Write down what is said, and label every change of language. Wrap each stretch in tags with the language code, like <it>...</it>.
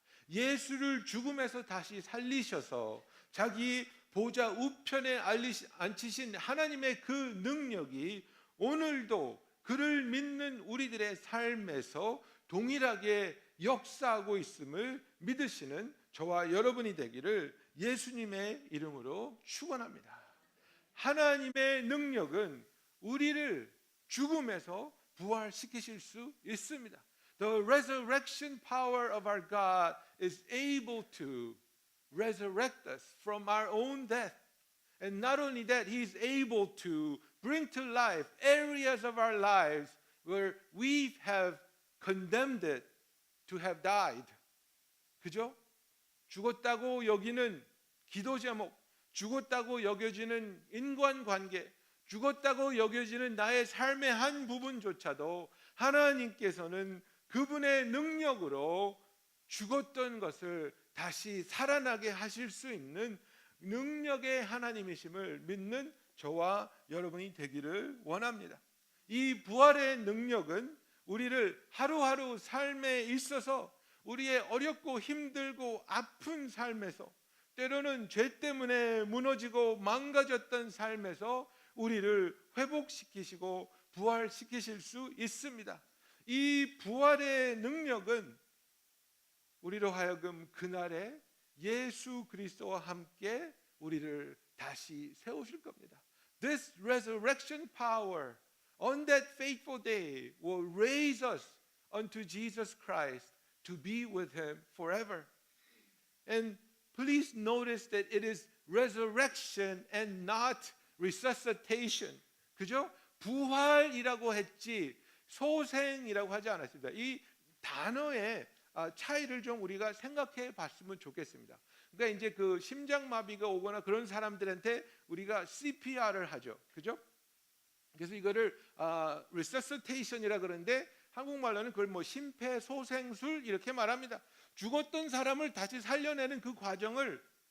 <ko>예수를 죽음에서 다시 살리셔서 자기 보좌 우편에 앉히신 하나님의 그 능력이 오늘도 그를 믿는 우리들의 삶에서 동일하게 역사하고 있음을 믿으시는 저와 여러분이 되기를 예수님의 이름으로 축원합니다. 하나님의 능력은 우리를 죽음에서 부활시키실 수 있습니다.</ko> <en>The resurrection power of our God is able to resurrect us from our own death. And not only that, He is able to bring to life areas of our lives where we have condemned it to have died.</en> <ko>그죠? 죽었다고 여기는 기도 제목, 죽었다고 여겨지는 인간관계, 죽었다고 여겨지는 나의 삶의 한 부분조차도 하나님께서는 그분의 능력으로 죽었던 것을 다시 살아나게 하실 수 있는 능력의 하나님이심을 믿는 저와 여러분이 되기를 원합니다. 이 부활의 능력은 우리를 하루하루 삶에 있어서 우리의 어렵고 힘들고 아픈 삶에서 때로는 죄 때문에 무너지고 망가졌던 삶에서 우리를 회복시키시고 부활시키실 수 있습니다. 이 부활의 능력은 우리로 하여금 그날에 예수 그리스도와 함께 우리를 다시 세우실 겁니다.</ko> <en>This resurrection power on that faithful day will raise us unto Jesus Christ to be with Him forever. And please notice that it is resurrection and not resuscitation.</en> <ko>그죠? 부활이라고 했지 소생이라고 하지 않았습니다. 이 단어의 차이를 좀 우리가 생각해 봤으면 좋겠습니다. 그러니까 이제 그 심장마비가 오거나 그런 사람들한테 우리가 CPR을 하죠. 그죠? 그래서 이거를 resuscitation이라 그러는데 한국말로는 그걸 뭐 심폐소생술 이렇게 말합니다. 죽었던 사람을 다시 살려내는 그 과정을</ko>